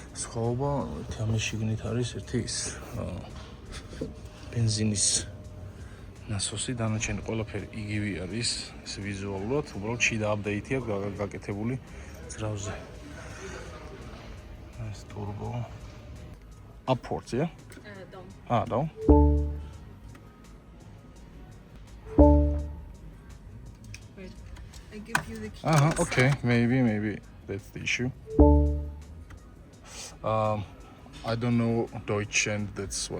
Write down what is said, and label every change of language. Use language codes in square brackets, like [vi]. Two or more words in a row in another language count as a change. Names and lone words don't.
[ka] სხვაობა თამის შიგნით არის ერთი ის ბენზინის ნასოსი, დანარჩენი ყველაფერი იგივე არის, ეს ვიზუალურად, უბრალოდ შიდა აპდეიტია გაკეთებული ძრავზე. [en] ეს turbo upwards, yeah? Down. Down. Wait, I give you the key. Okay, maybe that's the issue. I don't know Deutsch and that's why.